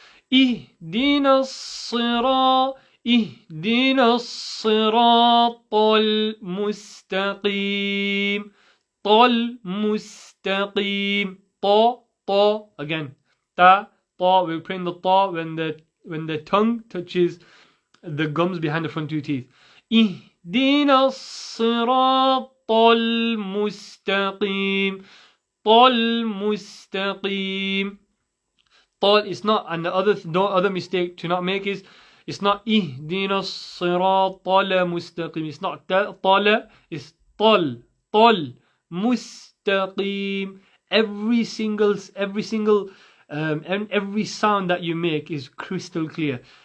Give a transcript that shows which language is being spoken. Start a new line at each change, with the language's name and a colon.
English: Ihdina Sirat.
Arabic: اهدنا الصراط المستقيم المستقيم
English: طا again ta we're praying the ta when the tongue touches the gums behind the front two teeth.
Arabic: اهدنا الصراط المستقيم المستقيم.
English: Is not, and the other mistake to not make is, it's not
Arabic: ihdina as-sirata mustaqim.
English: It's not tala, it's tal mustaqim. Every sound that you make is crystal clear.